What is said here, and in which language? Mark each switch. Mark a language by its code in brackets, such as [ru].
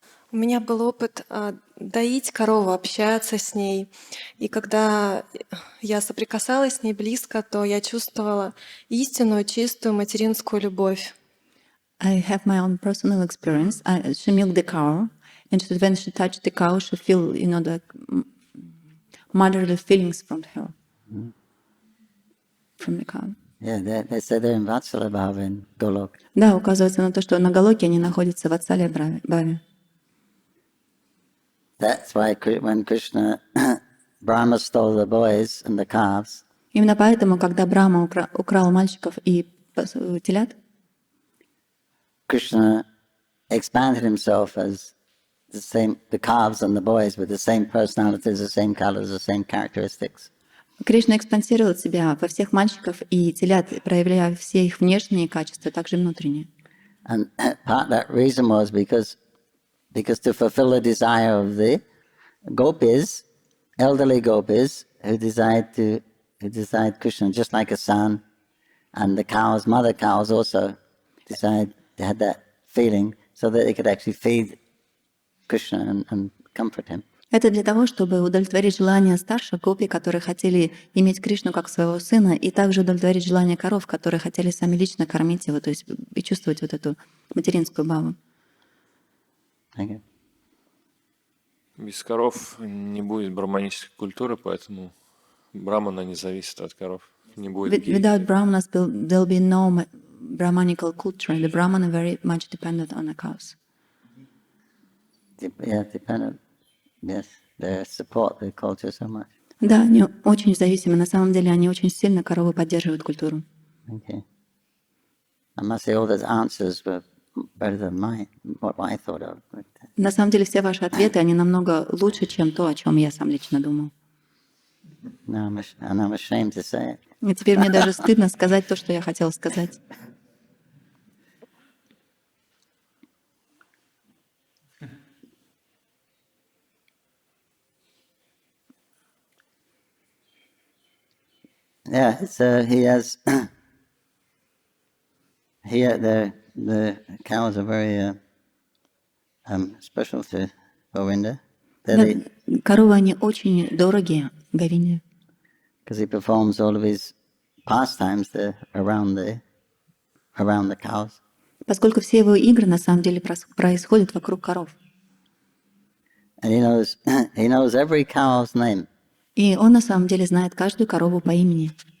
[ru] У меня был опыт доить корову, общаться с ней. И когда я соприкасалась с ней близко, то я чувствовала истинную, чистую материнскую любовь. [en] I have my own personal experience. She milked the cow, and when she touched the cow, she feel, the motherly feelings from her, from the cow. Yeah, they say they're in Vatsala Bhava in Golok. [ru] Да, указывается на то, что на Галоке они находятся в Ватсале Бхаве. [en] That's why when Krishna, Brahma stole the boys and the calves, [ru] Именно поэтому, когда Брахма украл мальчиков и телят, [en] Krishna expanded himself as the calves and the boys with the same personalities, the same colors, the same characteristics. [ru] Кришна экспансировал себя во всех мальчиков и телят, проявляя все их внешние качества, также внутренние. [en] And part of that reason was because to fulfill the desire of the gopis, elderly gopis, who desired Krishna just like a son, and the cows, mother cows also they had that feeling so that they could actually feed Krishna and comfort him. [ru] Это для того, чтобы удовлетворить желания старших гопи, которые хотели иметь Кришну как своего сына, и также удовлетворить желания коров, которые хотели сами лично кормить его, то есть и чувствовать вот эту материнскую бхаву. Без коров не будет брахманической культуры, поэтому брамана не зависит от коров. Не будет гей. [en] Without brahmanas, there'll be no brahmanical culture. The brahmana very much dependent on the cows. Yeah, dependent. Yes, they support the culture so much. [ru] Да, они очень зависимы. На самом деле, они очень сильно коровы поддерживают культуру. [en] Okay. I must say all those answers were better than what I thought of. [ru] На самом деле, все ваши ответы, они намного лучше, чем то, о чем я сам лично думал. [en] And I'm ashamed to say it. [ru] И теперь мне даже стыдно сказать то, что я хотела сказать. [en] Yeah, so he has. Here, the cows are very special to Govinda. [ru] Коровы, они очень дорогие Говинде. [en] Because he performs all of his pastimes around the cows. [ru] Поскольку все его игры на самом деле происходят вокруг коров. [en] And he knows every cow's name. [ru] И он на самом деле знает каждую корову по имени.